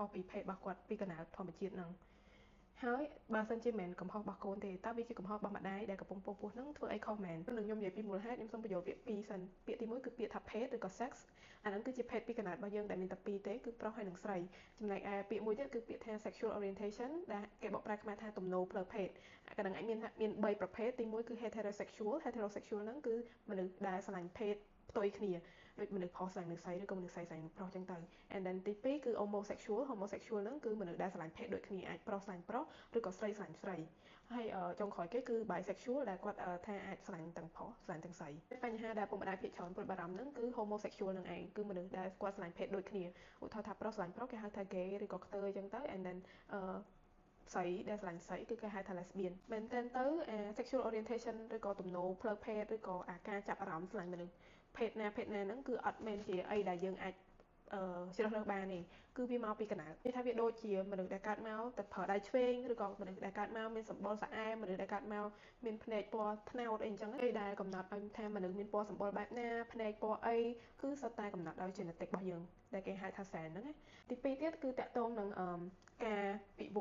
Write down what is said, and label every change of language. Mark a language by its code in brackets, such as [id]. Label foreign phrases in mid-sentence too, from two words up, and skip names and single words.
[km] ពីភេទរបស់គាត់ពីកំណើតធម្មជាតិនឹងហើយបើសិនជាមិនកំហុសរបស់កូនទេតើវាជាកំហុសរបស់ម្ដាយដែលកំពុងពោះពោះនឹងធ្វើអីខុសមែននឹងខ្ញុំនិយាយពីមូលហេតុខ្ញុំសូមបញ្យល់ពាក្យពីរសិនពាក្យទី1គឺពាក្យថាភេទឬក៏ sex អាហ្នឹងគឺជាភេទពីកំណើតរបស់យើងដែលមានតែពីរទេគឺប្រុសហើយនិងស្រីចំណែកឯពាក្យមួយទៀតគឺពាក្យថា [en] sexual orientation [km] ដែលគេបកប្រែខ្មែរថាទំនោរផ្លូវភេទកណ្ដឹងអាចមាន3ប្រភេទទី1គឺ heterosexual ហ្នឹងគឺមនុ ស្សដែលស្រឡាញ់ភេទផ្ទុយគ្នាដូចមនុស្សប្រុសស្រឡាញ់មនុស្សស្រីឬក៏មនុស្សស្រីស្រឡាញ់ប្រុសចឹងទៅ [en] and then [km] ទី2គឺ homosexual ហ្នឹងគឺមនុស្សដែលស្រឡាញ់ភេទដូចគ្នាអាចប្រុសស្រឡាញ់ប្រុសឬក៏ស្រីស្រឡាញ់ស្រីហើយចុងក្រោយគេគឺ bisexual ដែលគាត់ថាអាចស្រឡាញ់ទាំងប្រុ សស្រឡាញ់ទាំងស្រីបញ្ហាដែលពុកម្ដាយភាគច្រើនព្រួយបារម្ភហ្នឹងគឺ homosexual នឹងឯងគឺមនុស្សដែលគាត់ស្រឡាញ់ភេទដូចគ្នាឧទាហរណ៍ថាប្រុសស្រឡាញ់ប្រុសគេហៅថា gay ឬក៏ខ្ទើចឹងទៅ [en] and then [km] ស្រីដែលស្រឡាញ់ ស្រីគឺគេហៅថា lesbian មែនតើទៅ [en] sexual orientation [km] ឬក៏ទំនោរផ្លូវភេទឬក៏ការចាប់អារម្មណ៍ស្រឡាញ់មនុស្សភេទណាហ្នឹងគឺអត់មែនជាអីដែលយើងអាចជ្រើសរើសបានទេគឺវាមកពីកណ្ដាលវាថាវាដូចជាមនុស្សដែលកើតមកតែប្រើដៃឆ្វេងឬក៏មនុស្សដែលកើតមកមានសម្បុរស្អែមមនុស្សដែលកើតមកមានភ្នែកពណ៌ត្នោតអីអញ្ចឹងឯដែលកំណត់ឲ្យថាមនុស្សមានពណ៌សម្បុរបែបណាភ្នែកពណ៌អីគឺសុទ្ធតែកំណត់ដោយ genetic របស់យើងដែលគេហៅថា gen ហ្នឹងណាទី2ទៀតគឺតកតងនឹងការវិវ